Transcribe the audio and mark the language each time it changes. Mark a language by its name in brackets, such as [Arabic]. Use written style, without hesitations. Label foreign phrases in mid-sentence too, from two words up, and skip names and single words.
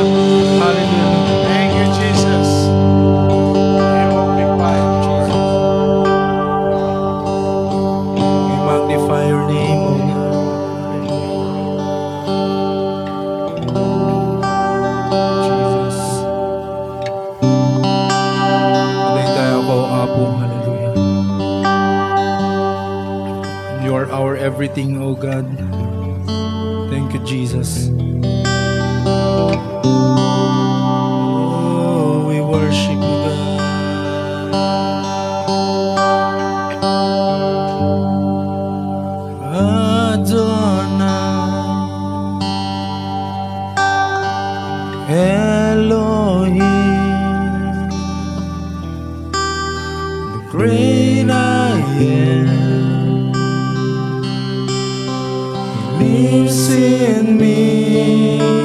[English] Hallelujah. Thank you, Jesus. We won't be quiet, Jesus. We magnify your name, O God. Jesus. [Iloko] Madayday ako, Apo. [English] Hallelujah. You are our everything, O God. Thank you, Jesus. Oh, we worship you, God. Adonai, Elohim, the great I am, lives in me.